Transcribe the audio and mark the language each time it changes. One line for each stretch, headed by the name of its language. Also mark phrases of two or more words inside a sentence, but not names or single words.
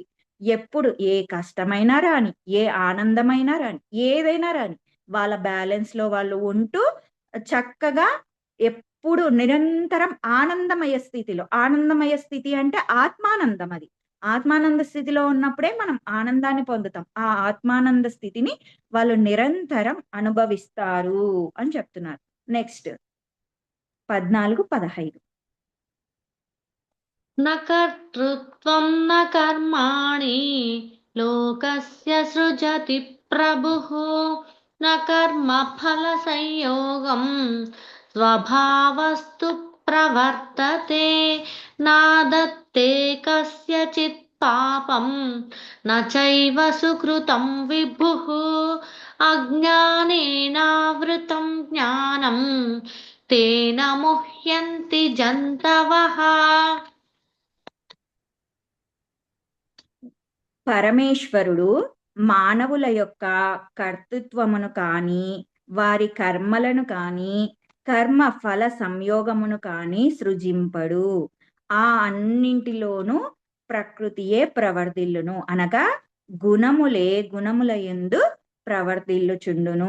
Telugu: ఎప్పుడు ఏ కష్టమైనా రాని, ఏ ఆనందమైనా రాని, ఏదైనా రాని, వాళ్ళ బ్యాలెన్స్ లో వాళ్ళు ఉంటూ చక్కగా ఎప్పుడు నిరంతరం ఆనందమయ స్థితిలో. ఆనందమయ స్థితి అంటే ఆత్మానందం. అది ఆత్మానంద స్థితిలో ఉన్నప్పుడే మనం ఆనందాన్ని పొందుతాం. ఆ ఆత్మానంద స్థితిని వాళ్ళు నిరంతరం అనుభవిస్తారు అని చెప్తున్నారు. నెక్స్ట్ 14, 15.
Sanskrit: न कर्तृत्वं न कर्माणि लोकस्य सृजति प्रभुः न कर्मफलसंयोगं स्वभावस्तु प्रवर्तते नादत्ते कस्यचित् पापं न चैव सुकृतं विभुः अज्ञानेनावृतं ज्ञानं तेन मुह्यन्ति जन्तवः.
Telugu: పరమేశ్వరుడు మానవుల యొక్క కర్తృత్వమును కానీ, వారి కర్మలను కానీ, కర్మ ఫల సంయోగమును కానీ సృజింపడు. ఆ అన్నింటిలోనూ ప్రకృతియే ప్రవర్తిల్లును, అనగా గుణముల యందు ప్రవర్తిల్లుచుండును.